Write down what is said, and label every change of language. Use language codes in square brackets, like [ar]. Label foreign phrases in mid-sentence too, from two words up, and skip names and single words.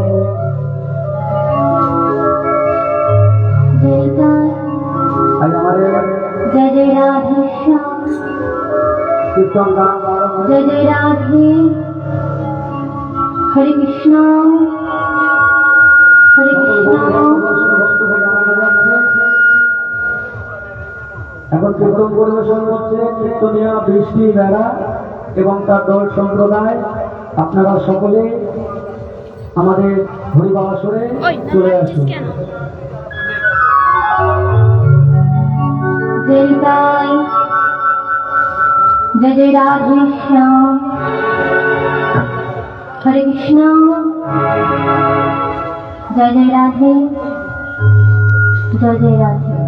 [hi] जय जय राधे श्याम [bn] কীর্তন গান [hi] जय जय राधे हरे कृष्ण [bn] এখন কীর্তন পরিবেশন করছে কীর্তনিয়া বৃষ্টি বেড়া এবং তার দল সম্প্রদায়। আপনারা সকলে আমাদের হরিবাসরে চলে আসুন। [hi] जय जय राधे श्याम हरे कृष्ण जय जय राधे जय जय राधे।